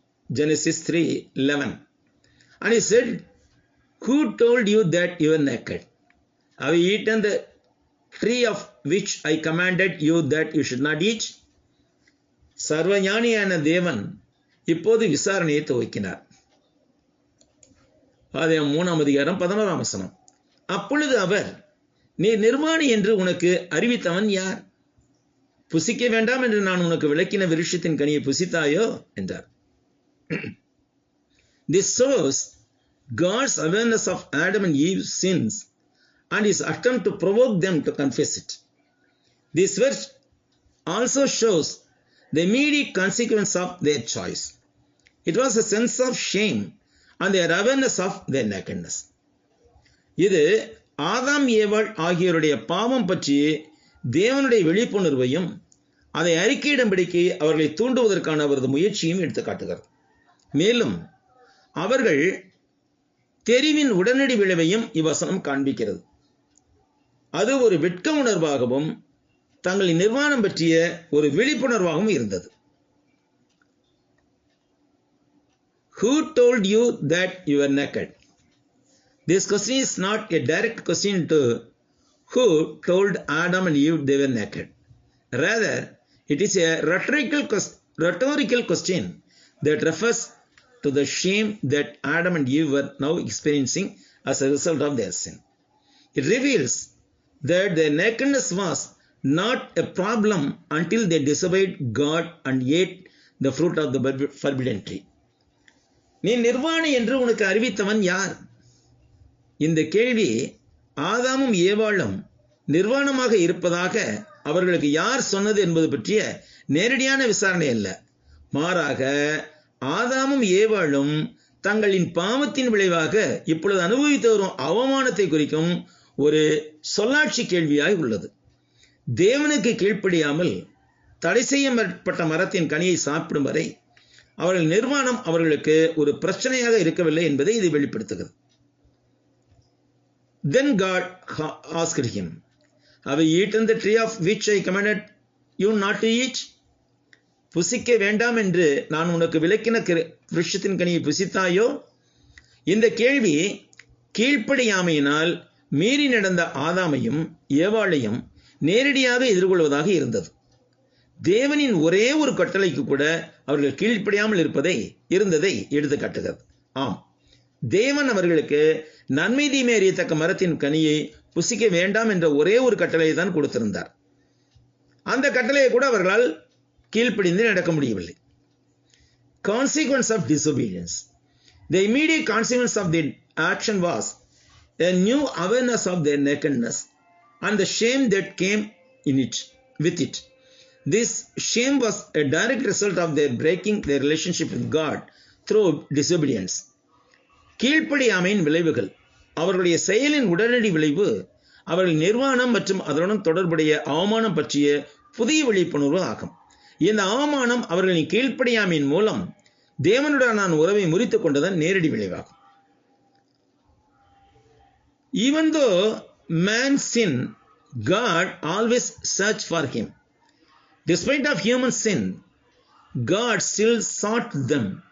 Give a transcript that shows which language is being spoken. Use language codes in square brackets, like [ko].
[en] Genesis 3:11. And he said, "Who told you that you were naked? Have you eaten the tree of which I commanded you that you should not eat?" [ta] சர்வஞானியான தேவன் இப்போது விசாரணையை துவக்கினார். ஆதியாகமம் 3ஆம் அதிகாரம் 11ஆம் வசனம். அப்பொழுது அவர், நீ நிர்வாணி என்று உனக்கு அறிவித்தவன் யார்? புசிக்க வேண்டாம் என்று நான் உனக்கு விளக்கின விருட்சத்தின் கனியை புசித்தாயோ என்றார். [en] This shows God's awareness of Adam and Eve's sins and his attempt to provoke them to confess it. This verse also shows the immediate consequence of their choice. It was a sense of shame and their awareness of their nakedness. [ta] இது ஆதாம் ஏவாள் ஆகியோருடைய பாவம் பற்றி தேவனுடைய விழிப்புணர்வையும் அதை அறிக்கையிடும்படிக்கு அவர்களை தூண்டுவதற்கான அவரது முயற்சியும் எடுத்து காட்டுகிறது. மேலும் அவர்கள் தெரிவின் உடனடி விளைவையும் இவ்வசனம் காண்பிக்கிறது. அது ஒரு வெட்க உணர்வாகவும் தங்களின் நிர்வாணம் பற்றிய ஒரு விழிப்புணர்வாகவும் இருந்தது. [en] Who told you that you were naked? This question is not a direct question to who told Adam and Eve they were naked. Rather, it is a rhetorical question that refers to the shame that Adam and Eve were now experiencing as a result of their sin. It reveals that their nakedness was not a problem until they disobeyed God and ate the fruit of the forbidden tree. [ta] நீ நிர்வாணி என்று உனக்கு அறிவித்தவன் யார்? இந்த கேள்வி ஆதாமும் ஏவாளும் நிர்வாணமாக இருப்பதாக அவர்களுக்கு யார் சொன்னது என்பது பற்றிய நேரடியான விசாரணை அல்ல. மாறாக ஆதாமும் ஏவாளும் தங்களின் பாவத்தின் விளைவாக இப்பொழுது அனுபவித்து வரும் அவமானத்தை குறிக்கும் ஒரு சொல்லாட்சி கேள்வியாய் உள்ளது. தேவனுக்கு கீழ்ப்படியாமல் தடை செய்யப்பட்ட மரத்தின் கனியை சாப்பிடும் வரை அவர்கள் நிர்வாணம் அவர்களுக்கு ஒரு பிரச்சனையாக இருக்கவில்லை என்பதை இது வெளிப்படுத்துகிறது. [en] Then God asked him, "Have you eaten the tree of which I commanded you not to eat?" [ta] புசிக்க வேண்டாம் என்று நான் உனக்கு விலக்கின விருட்சத்தின் கனியை புசித்தாயோ? இந்த கேள்வி கீழ்ப்படியாமையினால் மீறி நடந்த ஆதாமையும் ஏவாளையும் நேரடியாக எதிர்கொள்வதாக இருந்தது. தேவனின் ஒரே ஒரு கட்டளைக்கு கூட அவர்கள் கீழ்ப்படியாமல் இருந்ததை எடுத்து காட்டுகிறது. ஆம், தேவன் அவர்களுக்கு நன்மை தீமை அறியத்தக்க மரத்தின் கனியை புசிக்க வேண்டாம் என்ற ஒரே ஒரு கட்டளையை தான் கொடுத்திருந்தார். அந்த கட்டளையை கூட அவர்களால் கீழ்ப்படிந்து நடக்க முடியவில்லை. [en] Consequence of disobedience. The immediate consequence of their action was a new awareness of their nakedness and the shame that came with it. This shame was a direct result of their breaking their relationship with God through disobedience. [ta] கீழ்ப்படியாமையின் விளைவுகள், அவர்களுடைய செயலின் உடனடி விளைவு அவர்கள் நிர்வாணம் மற்றும் அதனுடன் தொடர்புடைய அவமானம் பற்றிய புதிய விழிப்புணர்வு ஆகும். இந்த அவமானம் அவர்களின் கீழ்ப்படியாமையின் மூலம் தேவனுடனான உறவை முறித்துக் கொண்டதன் நேரடி விளைவாகும். [en] Even though man sinned, God always searched for him. Despite of human sin, God still sought them.